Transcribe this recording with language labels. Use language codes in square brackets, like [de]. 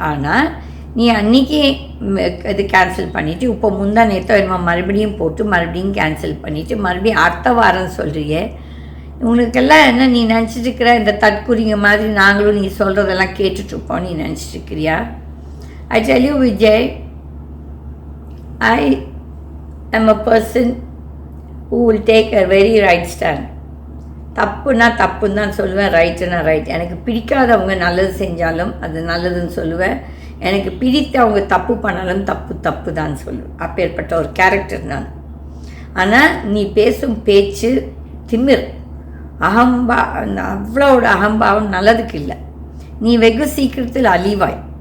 [ta] ஆனால் நீ அன்றைக்கி இது கேன்சல் பண்ணிவிட்டு இப்போ முந்தா நேரத்தோ என்னமோ மறுபடியும் போட்டு மறுபடியும் கேன்சல் பண்ணிவிட்டு மறுபடியும் அடுத்த வாரம் சொல்கிறியே. உனக்கெல்லாம் என்ன நீ நினச்சிட்ருக்கிற? இந்த தற்குறிங்க மாதிரி நாங்களும் நீ சொல்கிறதெல்லாம் கேட்டுட்ருப்போம் நீ நினச்சிட்ருக்கிறியா? [en] I tell you Vijay, I am a person who will take a very right stand. [ta] தப்புன்னா தப்புன்னு தான் சொல்லுவேன், ரைட்டுன்னா ரைட். எனக்கு பிடிக்காதவங்க நல்லது செஞ்சாலும் அது நல்லதுன்னு சொல்லுவேன். எனக்கு பிடித்தவங்க தப்பு பண்ணாலும் தப்பு தான் சொல்லுவேன். அப்பேற்பட்ட ஒரு கேரக்டர் நான். ஆனால் நீ பேசும் பேச்சு திமிர், அவ்வளோட அகம்பாவம் நல்லதுக்கு இல்லை. நீ வெகு சீக்கிரத்தில் அழிவாய்.